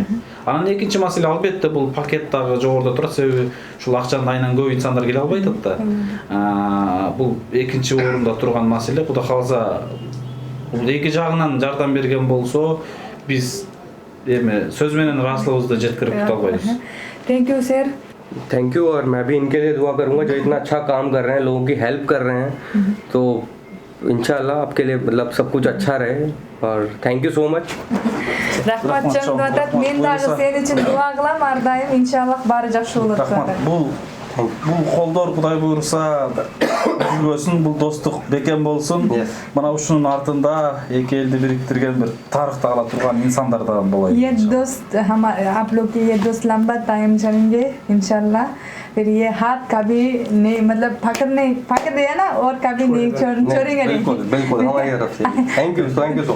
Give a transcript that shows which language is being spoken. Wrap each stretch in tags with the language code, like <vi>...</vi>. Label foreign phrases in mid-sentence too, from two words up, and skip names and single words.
<ky>Анан экинчи маселе албетте бул пакет дагы жогоруда турат, себеби ушул акчанын айынан көп инсандар келе албай атат да. Бул экинчи орунда турган маселе. Кудай кааласа бул эки жагынан жардам берген болсо, биз сөз менен ыраазычылыгыбызды жеткирип кете албайбыз.</ky> <en>Thank you sir. thank you.</en> <hi>और मैं भी इनके लिए दुआ करूंगा जो इतना अच्छा काम कर रहे हैं, लोगों की हेल्प कर रहे हैं. तो इंशाल्लाह आपके लिए मतलब सब कुछ अच्छा रहे और</hi> <en>thank you so much.</en> <ky>Рахмат чоң деп атат. Мен дагы сен үчүн дуа кылам, ар дайым иншаллах баары жакшы болот. Рахмат. Бул колдор Кудай буйруса жүргөсүн, бул достук бекем болсун. Мына ушунун артында эки элди бириктирген бир тарыхта кала турган инсандардан болот.</ky> <hi>ये दोस्त हम आप लोग के ये दोस्त लंबा टाइम चलेंगे इंशाल्लाह. फिर ये हाथ कभी नहीं मतलब पकड़ दिया ना और कभी नहीं छोड़ेंगे नहीं. बिल्कुल हमारी तरफ से.</hi> <en>thank you so much.</en>